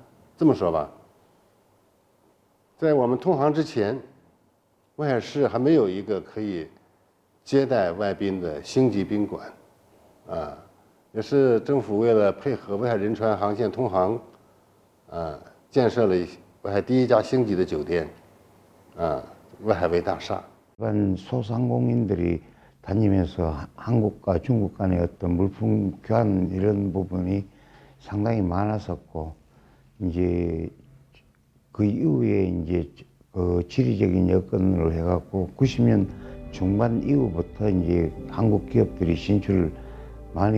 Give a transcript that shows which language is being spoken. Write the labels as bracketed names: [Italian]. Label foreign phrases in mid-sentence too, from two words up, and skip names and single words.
[Chinese] 这么说吧，在我们通航之前，威海市还没有一个可以接待外宾的星级宾馆，也是政府为了配合威海仁川航线通航，建设了威海第一家星级的酒店，威海卫大厦。 [Korean] 일반 소상공인들이 다니면서 한국과 중국 간의 어떤 물품 교환 이런 부분이 상당히 많았었고, 이제 그 이후에 이제 그 지리적인 여건으로 해갖고 90년 중반 이후부터 이제 한국 기업들이 진출을 많이